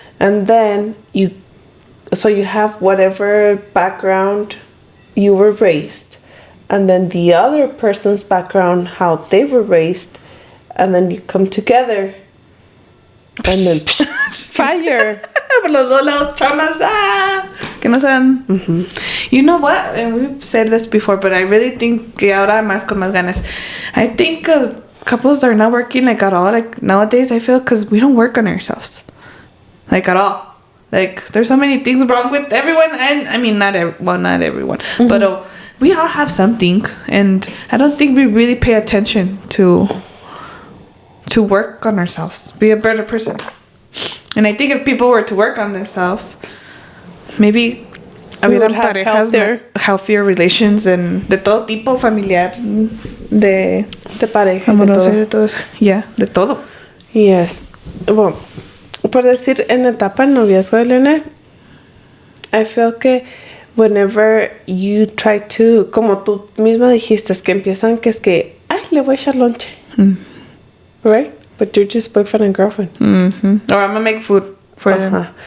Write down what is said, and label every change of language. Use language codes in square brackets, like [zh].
[en] And then you have whatever background you were raised, and then the other person's background, how they were raised, and then you come together, and then fire. [es] Por los dos lados, chamas. Que no sean. You know what? [en] And we've said this before, but I really think que ahora más con más ganas. I think couples are not working like at all. Like nowadays, I feel because we don't work on ourselves, like at all. Like there's so many things wrong with everyone, and I mean not everyone, but we all have something, and I don't think we really pay attention to work on ourselves, be a better person. And I think if people were to work on themselves, maybe hubieran parejas healthier relations and de todo tipo, familiar, de [es] pareja, amorosa, de todo eso. Yeah, de todo. [en] Yes. [es] Well, por decir, en etapa de noviazgo de Elena, I feel que whenever you try to, como tú misma dijiste, es que empiezan que es que, ay, le voy a echar lonche. [en] Right? But you're just boyfriend and girlfriend. Or I'm gonna make food for them.